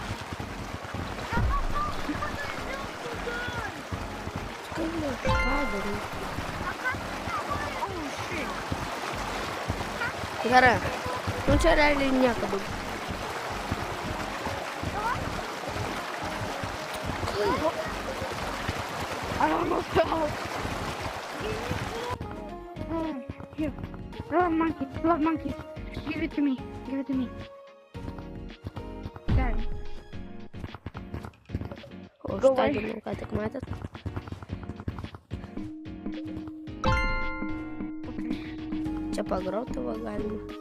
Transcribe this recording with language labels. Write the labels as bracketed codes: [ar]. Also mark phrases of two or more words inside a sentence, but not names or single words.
[lt] Kaip jau padarė? Gerai. Nu čia realiai nieko daug. [en] I almost fell. Here. Love monkey. Love monkey. Give it to me. Give it to me. There. [lt] O užtaginu, ką tik matėt. Čia pagrauti va galima.